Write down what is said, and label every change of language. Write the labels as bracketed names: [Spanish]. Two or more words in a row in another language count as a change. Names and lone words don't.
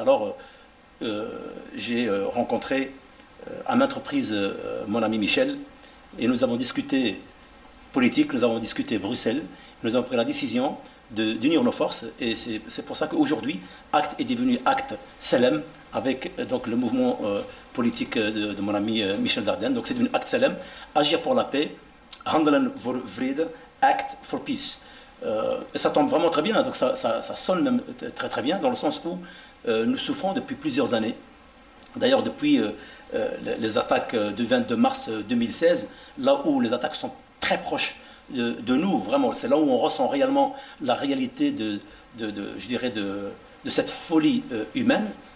[French] Alors, j'ai rencontré à maintes reprises mon ami Michel, et nous avons discuté politique, nous avons discuté Bruxelles, nous avons pris la décision d'unir nos forces, et c'est pour ça qu'aujourd'hui, Acte est devenu Acte Salem, avec donc le mouvement politique de mon ami Michel Dardenne. Donc c'est devenu Acte Salem, agir pour la paix, [Dutch] Handelen voor vrede, [English] Act for Peace. [French] Et ça tombe vraiment très bien, donc ça sonne même très très bien, dans le sens où nous souffrons depuis plusieurs années. D'ailleurs, depuis les attaques du 22 mars 2016, là où les attaques sont très proches de nous, vraiment, c'est là où on ressent réellement la réalité je dirais de cette folie humaine.